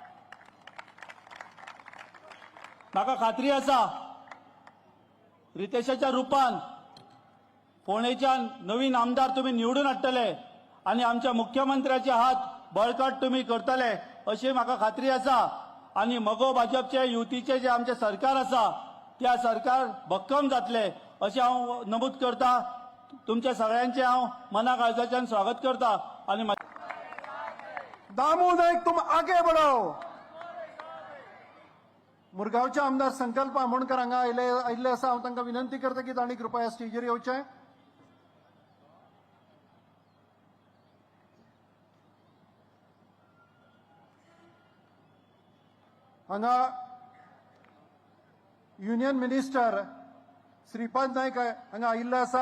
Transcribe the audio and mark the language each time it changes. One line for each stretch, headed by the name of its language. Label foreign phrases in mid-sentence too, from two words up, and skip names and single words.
Konkani: म्हाका खात्री आसा रितेशाच्या रुपान फोंडेच्यान नवीन आमदार तुमी निवडून हाडटले आनी आमच्या मुख्यमंत्र्याचे हात बळकट तुमी करतले अशी म्हाका खात्री आसा. आनी मगो भाजपचे युतीचे जे आमचे सरकार आसा त्या सरकार भक्कम जातले अशें हांव नमूद करता. तुमच्या सगळ्यांचे हांव मना काळजाच्यान स्वागत करता. आनी
Hindi: दामू नाईक तुम आगे बढ़ो.
Konkani: मुरगांवचे आमदार संकल्प आमोणकर हांगा आयिल्ले आसा. हांव तांकां विनंती करता की तांणी कृपया स्टेजीर येवचें. हांगा
English: union minister
Konkani: श्रीपाद नाईक हांगा आयिल्ले आसा.